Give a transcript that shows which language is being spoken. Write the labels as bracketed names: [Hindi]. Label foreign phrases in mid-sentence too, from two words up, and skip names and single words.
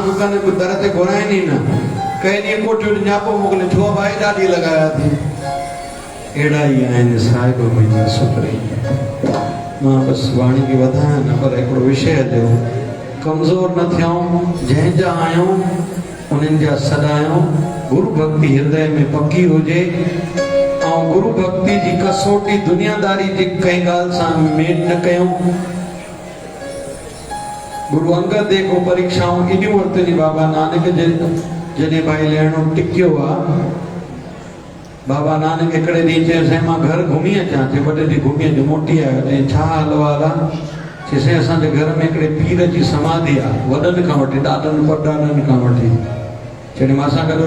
[Sindhi] कनि दर ते घुराइनि ई न कंहिं ॾींहुं कोठियो न्यापो मोकिले छो भाई ॾाढी लॻाया थी अहिड़ा ई आहिनि साहिब मुंहिंजा सुखड़ी मां बसि वाणी खे वधायां न पर हिकिड़ो विषय जो कमज़ोर न थियूं जंहिंजा आहियूं उन्हनि जा सदायूं गुरु भक्ति हृदय में पकी हुजे ऐं गुरु भक्ति जी कसोटी दुनियादारी जी कंहिं ॻाल्हि सां मेट न कयूं गुरु अंगद देव को परीक्षाऊं एॾियूं वरितनी बाबा नानक जॾहिं भाई लहिणो टिकियो आहे बाबा नानक हिकिड़े ॾींहुं चयईं मां घर घुमी अचां चई 2 ॾींहं घुमी अचो मोटी आयो चई छा हाल आहे चई असांजे घर में हिकिड़े पीर जी समाधि आहे वॾनि खां वठी ॾाॾनि परॾाॾनि खां वठी चई मां सां गॾु